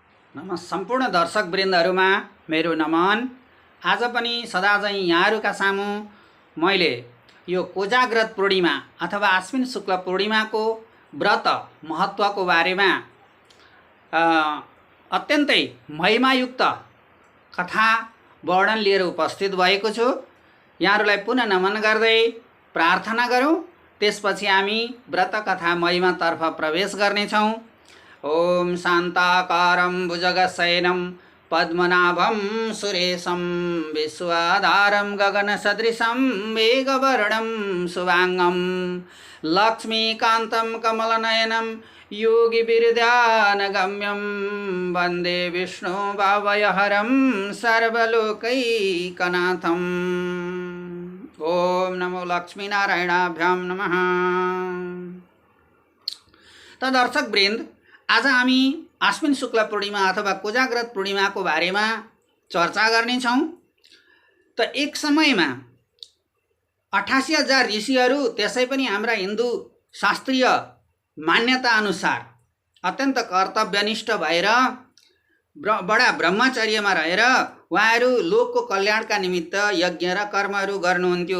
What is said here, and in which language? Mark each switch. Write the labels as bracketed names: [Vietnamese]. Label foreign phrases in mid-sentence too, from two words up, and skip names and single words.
[Nepali] सम्पूर्ण दर्शकवृन्दहरूमा मेरो नमन। आज पनि सदाझैँ यहाँहरूका सामु मैले यो कोजाग्रत पूर्णिमा अथवा आश्विन शुक्ल पूर्णिमाको व्रत महत्त्वको बारेमा अत्यन्तै महिमायुक्त कथा वर्णन लिएर उपस्थित भएको छु। यहाँहरूलाई पुनः नमन गर्दै प्रार्थना गरौँ, त्यसपछि हामी व्रत कथा महिमातर्फ प्रवेश गर्नेछौँ। [Sanskrit] ओम शान्ताकारं भुजगशयनं पद्मनाभं सुरेशं विश्वाधारं गगनसदृशं मेघवर्णं शुभांगं लक्ष्मीकान्तं कमलनयनं योगिविरध्यानगम्यं वन्दे विष्णु भावयहरं सर्वलोकैकनाथम्। ओम नमो लक्ष्मीनारायणाभ्यां नमः। [Nepali] त दर्शकवृन्द, आज हामी आश्विन शुक्ल पूर्णिमा अथवा कोजाग्रत पूर्णिमाको बारेमा चर्चा गर्नेछौँ। त एक समयमा 88,000 ऋषिहरू, त्यसै पनि हाम्रा हिन्दू शास्त्रीय मान्यता अनुसार अत्यन्त कर्तव्यनिष्ठ भएर बडा ब्रह्मचर्यमा रहेर उहाँहरू लोकको कल्याणका निमित्त यज्ञ र कर्महरू गर्नुहुन्थ्यो।